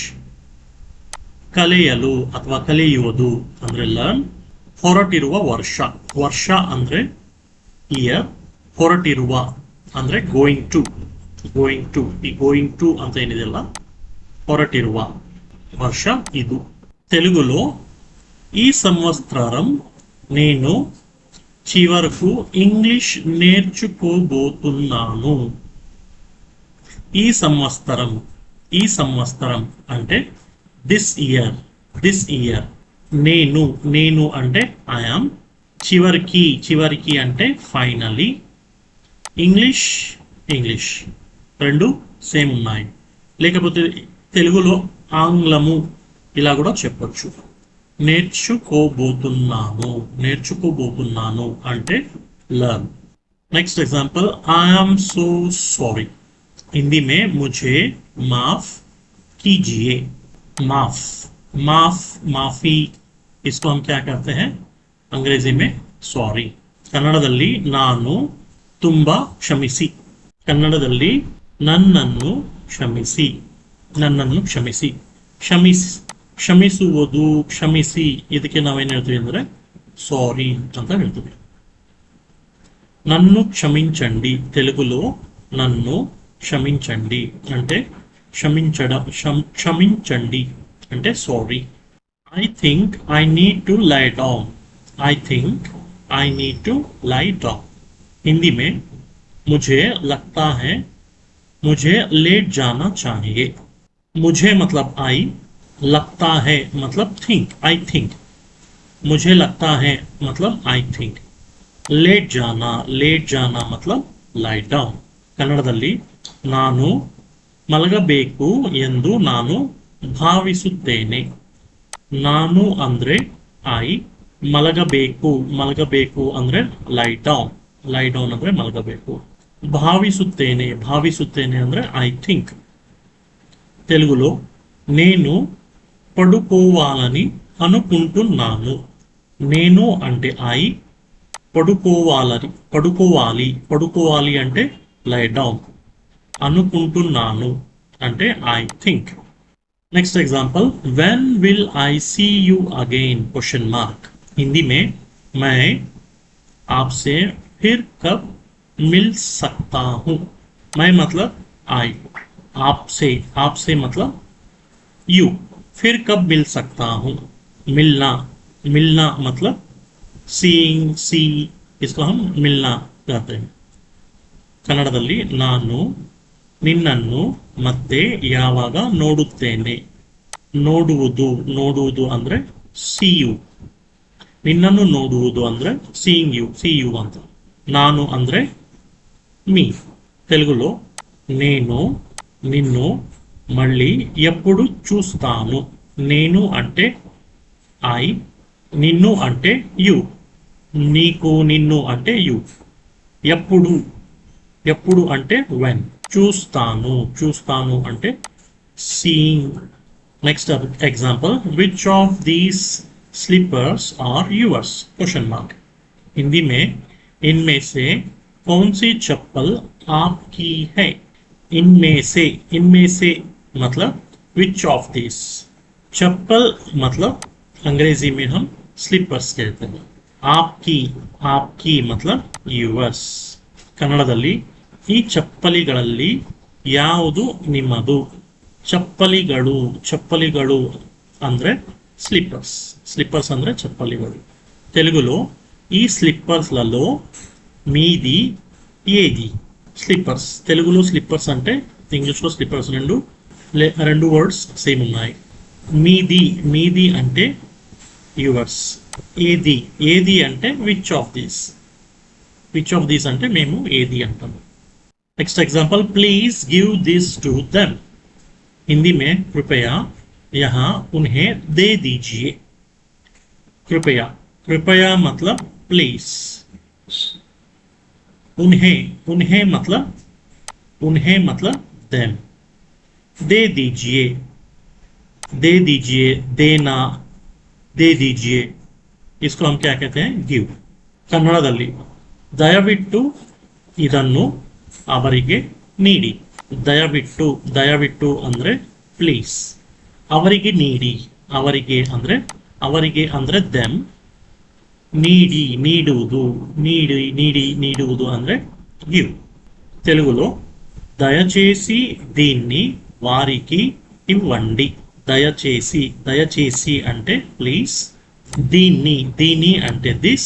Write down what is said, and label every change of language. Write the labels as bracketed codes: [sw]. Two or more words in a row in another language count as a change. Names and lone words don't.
[kn] ಕಲಿಯಲು ಅಥವಾ ಕಲಿಯುವುದು ಅಂದ್ರೆ ಲರ್ನ್. ಹೊರಟಿರುವ ವರ್ಷ, ವರ್ಷ ಅಂದ್ರೆ ಇಯರ್, ಹೊರಟಿರುವ ಅಂದ್ರೆ [en] going to, going to, [kn] ಈ [en] going to [kn] ಅಂತ ಏನಿದೆಯಲ್ಲ ಹೊರಟಿರುವ వర్ష ಇದು. [te] తెలుగులో ఈ సంవత్సరం నేను చివరకు ఇంగ్లీష్ నేర్చుకోబోతున్నాను. ఈ సంవత్సరం, ఈ సంవత్సరం అంటే [en] this year, this year. [te] నేను, నేను అంటే ఐఆమ్. చివరికి, చివరికి అంటే ఫైనలీ. ఇంగ్లీష్, ఇంగ్లీష్ రెండు సేమ్ ఉన్నాయి. లేకపోతే తెలుగులో ఆంగ్లము ఇలా కూడా చెప్పొచ్చు. నేర్చుకోబోతున్నాను, నేర్చుకోబోతున్నాను అంటే లర్న్. [en] Next example, I am so sorry. [hi] हिंदी में मुझे माफ कीजिए. माफ, माफ, माफी, इसको हम क्या कहते हैं अंग्रेजी में? सॉरी. [kn] ಕನ್ನಡದಲ್ಲಿ ನಾನು ತುಂಬಾ ಕ್ಷಮಿಸಿ, ಕನ್ನಡದಲ್ಲಿ ನನ್ನನ್ನು ಕ್ಷಮಿಸಿ, ನನ್ನನ್ನು ಕ್ಷಮಿಸಿ. ಕ್ಷಮಿಸುವುದು, ಕ್ಷಮಿಸಿ ಇದಕ್ಕೆ ನಾವೇನು ಹೇಳ್ತೀವಿ ಅಂದ್ರೆ ಸಾರಿ ಅಂತ ಹೇಳ್ತೀವಿ. [te] నన్ను క్షమించండి, తెలుగులో నన్ను క్షమించండి అంటే క్షమించడం, క్షమించండి అంటే సారీ. [en] I think I need to lie down. I think I need to lie down. [hi] हिंदी में मुझे लगता है मुझे लेट जाना चाहिए. मुझे मतलब आई, लगता है मतलब थिंक, [en] I think. [hi] मुझे लगता है मतलब [en] I think. [hi] लेट जाना, लेट जाना मतलब [en] lie down. [kn] ಕನ್ನಡದಲ್ಲಿ ನಾನು ಮಲಗಬೇಕು ಎಂದು ನಾನು ಭಾವಿಸುತ್ತೇನೆ. ನಾನು ಅಂದ್ರೆ ಐ, ಮಲಗಬೇಕು, ಮಲಗಬೇಕು ಅಂದ್ರೆ [en] lie down, lie down [kn] ಅಂದ್ರೆ ಮಲಗಬೇಕು. భావిಸುತ್ತೇನೆ, భావిಸುತ್ತೇನೆ ಅಂದ್ರೆ [en] I think. [te] తెలుగులో నేను పడుకోవాలని అనుకుంటున్నాను. నేను అంటే ఐ, పడుకోవాలని, పడుకోవాలి, పడుకోవాలి అంటే [en] lie down, [te] అనుకుంటున్నాను అంటే [en] I think. Next example, when will I see you again question mark. [hi] हिंदी में मैं आपसे फिर कब मिल सकता हूँ. मैं मतलब आई, आपसे, आपसे मतलब यू. फिर कब मिल सकता हूँ, मिलना, मिलना मतलब [en] seeing, see, [hi] इसको हम मिलना कहते हैं. [kn] ಕನ್ನಡದಲ್ಲಿ ನಾನು ನಿನ್ನನ್ನು ಮತ್ತೆ ಯಾವಾಗ ನೋಡುತ್ತೇನೆ. ನೋಡುವುದು, ನೋಡುವುದು ಅಂದ್ರೆ [en] see you. [kn] ನಿನ್ನನ್ನು ನೋಡುವುದು ಅಂದ್ರೆ [en] seeing you, see you [kn] ಅಂತ. ನಾನು ಅಂದ್ರೆ మీ. [te] తెలుగులో నేను నిన్ను మళ్ళీ ఎప్పుడు చూస్తాను. నేను అంటే ఐ, నిన్ను అంటే యు, నీకు, నిన్ను అంటే యు. ఎప్పుడు, ఎప్పుడు అంటే వెన్. చూస్తాను, చూస్తాను అంటే సీయింగ్. [en] Next example, which of these slippers are yours question mark. [hi] हिंदी में इनमें से कौन सी चप्पल आपकी है. इनमें से मतलब [en] which of this. [hi] चप्पल मतलब अंग्रेजी में हम स्लीपर्स कहते हैं. आपकी, आपकी मतलब यूअर्स. [kn] ಕನ್ನಡದಲ್ಲಿ ಈ ಚಪ್ಪಲಿಗಳಲ್ಲಿ ಯಾವುದು ನಿಮ್ಮದು. ಚಪ್ಪಲಿಗಳು, ಚಪ್ಪಲಿಗಳು ಅಂದ್ರೆ స్లిప్పర్స్, స్లిప్పర్స్ ಅಂದ್ರೆ చప్పలిಗಳು. [te] తెలుగులో ఈ స్లిప్పర్స్లలో మీది ఏది. స్లిప్పర్స్, తెలుగులో స్లిప్పర్స్ అంటే, ఇంగ్లీష్లో స్లిప్పర్స్ రెండు [en] words same [te] ఉన్నాయి. మీది, మీది అంటే యువర్స్. ఏది, ఏది అంటే [en] which of these. which of these [te] అంటే మేము ఏది అంటాము. [en] Next example, please give this to them. [hi] हिंदी में कृपया यहाँ उन्हें दे दीजिए. कृपया, कृपया मतलब प्लीज. उन्हें, उन्हें मतलब देम. दे दीजिए, दे दीजिए, देना, दे दीजिए, इसको हम क्या कहते हैं? गिव. [kn] ಕನ್ನಡದಲ್ಲಿ ದಯವಿಟ್ಟು ಇದನ್ನು ಅವರಿಗೆ ನೀಡಿ. ದಯವಿಟ್ಟು, ದಯವಿಟ್ಟು ಅಂದ್ರೆ ಪ್ಲೀಸ್. ಅವರಿಗೆ ನೀಡಿ, ಅವರಿಗೆ ಅಂದ್ರೆ, ಅವರಿಗೆ ಅಂದ್ರೆ ದೆಮ್. నీడి, నీడుವುದು, నీడి, నీడి, నీడుವುದು ಅಂದ್ರೆ గివ్. [te] తెలుగులో దయచేసి దీన్ని వారికి ఇవ్వండి. దయచేసి, దయచేసి అంటే ప్లీజ్. దీన్ని, దీని అంటే దిస్.